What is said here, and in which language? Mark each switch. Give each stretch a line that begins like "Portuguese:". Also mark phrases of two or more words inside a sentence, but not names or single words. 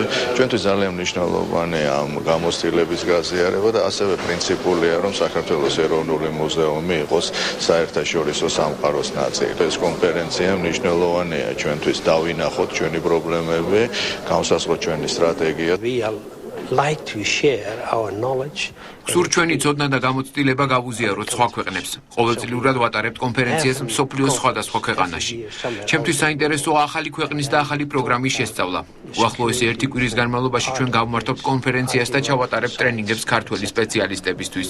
Georgian: ჩვენთვის ძალიან მნიშვნელოვანია ამ გამოცდილების გაზიარება და ასევე პრინციპულია, რომ საქართველოს ეროვნული მუზეუმი იყოს საერთაშორისო სამყაროს ნაწილი. ეს კონფერენცია მნიშვნელოვანია ჩვენთვის, დავინახოთ ჩვენი პრობლემები, გავსაზღვროთ ჩვენი სტრატეგია.
English: like to share our knowledge.
Georgian: სულ ჩვენი ცოდნა და გამოცდილება გავუზიაროთ სხვა ქვეყნებს. ყოველწლიურად ვატარებთ კონფერენციას მსოფლიოს სხვადასხვა ქვეყანაში. ჩემთვის საინტერესოა ახალი ქვეყნის და ახალი პროგრამის შესწავლა. უახლოესი 1 კვირის განმავლობაში ჩვენ გავმართობთ კონფერენციას და ჩავატარებთ ტრენინგებს ქართველი სპეციალისტებისთვის.